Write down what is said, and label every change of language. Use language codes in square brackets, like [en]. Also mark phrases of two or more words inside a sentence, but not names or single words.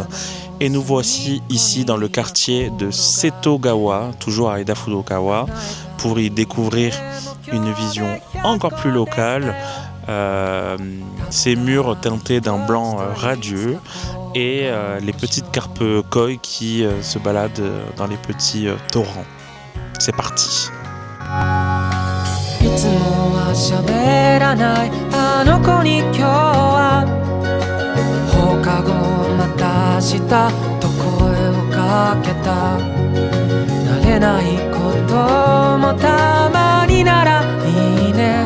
[fr] Et nous voici ici dans le quartier de Setogawa, toujours à Ida Furukawa, pour y découvrir une vision encore plus locale. Ces murs teintés d'un blanc radieux et les petites carpes koi qui se baladent dans les petits torrents. C'est parti. [ja] いつもは喋らないあの子に今日は放課後また明日と声をかけた慣れれないこともたまにならいいね。